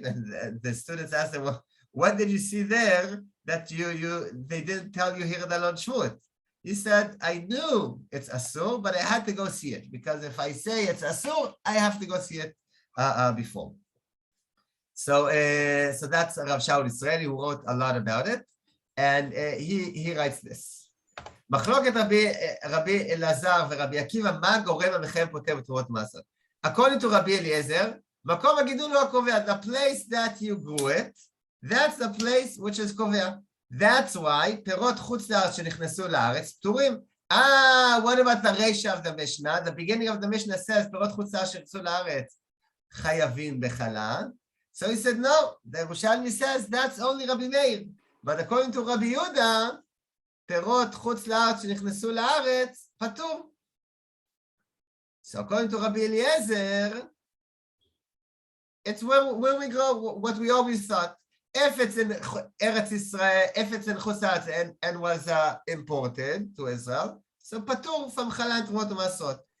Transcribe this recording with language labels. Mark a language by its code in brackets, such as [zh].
[en] And the students asked them, well, what did you see there that they didn't tell you here the Lord Shmut? He said, I knew it's Asur, but I had to go see it. Because if I say it's Asur, I have to go see it before. So that's Rav Shaul Israeli, who wrote a lot about it. And he writes this. [he] מחלוקת רבי אלעזר ורבי עקיבא, מה הגורם המחייב פוטר בתרומות מעשר? According to רבי אליעזר, מקום הגידול הוא הקובע. [en] The place that you grew it, that's the place which is קובע. [he] That's why פירות חוץ לארץ שנכנסו לארץ פטורים. [en] What about the reisha of the Mishnah? The beginning of the Mishnah says פירות חוץ לארץ שנכנסו לארץ חייבים בחלה. So he said, no, the Yerushalmi says that's only Rabbi Meir. But according to Rabbi Yehuda, פירות חוץ לארץ שנכנסו לארץ, פטור. So according to Rabbi Eliezer, it's when we grow, what we always thought. If it's in Eretz Israel, if it's in חוץ לארץ and was imported to Israel, so פטור from חלה and תרומות ומעשרות.